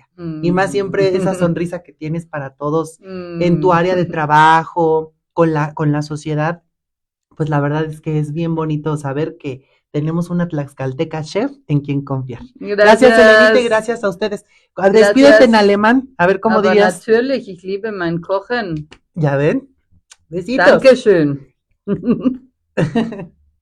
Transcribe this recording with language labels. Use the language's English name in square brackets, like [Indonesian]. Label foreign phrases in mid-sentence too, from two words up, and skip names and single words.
[Spanish] Y más siempre esa sonrisa que tienes para todos en tu área de trabajo, con la sociedad. Pues la verdad es que es bien bonito saber que tenemos una tlaxcalteca chef en quien confiar. Gracias, Elenita, y gracias a ustedes. Despídete en alemán, a ver cómo [German] Aber [Spanish] dirías. [German] natürlich, ich liebe mein Kochen. [Spanish] ¿Ya ven? Besitos. [German] Dankeschön.